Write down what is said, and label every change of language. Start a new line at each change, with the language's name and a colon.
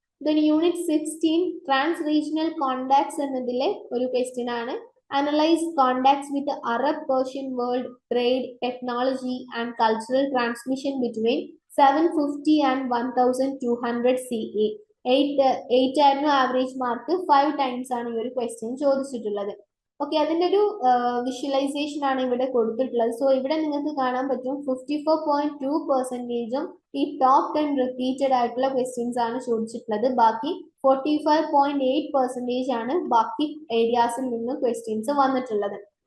Malayalam: Then unit 16 trans regional contacts എന്നതിലെ ഒരു question ആണ്.
English: Analyze contacts with the Arab-Persian world, trade, technology and cultural transmission between 750 and 1200 CE.
Malayalam: 8 ആയിരുന്നു average mark. 5 times ആണ് ഈ ഒരു question ചോദിച്ചിട്ടുള്ളത്. ഓക്കെ, അതിന്റെ ഒരു വിഷ്വലൈസേഷൻ ആണ് ഇവിടെ കൊടുത്തിട്ടുള്ളത്. സോ ഇവിടെ നിങ്ങൾക്ക് കാണാൻ പറ്റും 54.2% ഈ ടോപ്പ് 10 റിപ്പീറ്റഡ് ആയിട്ടുള്ള ക്വസ്റ്റ്യൻസ് ആണ് ചോദിച്ചിട്ടുള്ളത്. ബാക്കി 45.8% ആണ് ബാക്കി ഏരിയാസിൽ നിന്ന് ക്വസ്റ്റ്യൻസ് വന്നിട്ടുള്ളത്.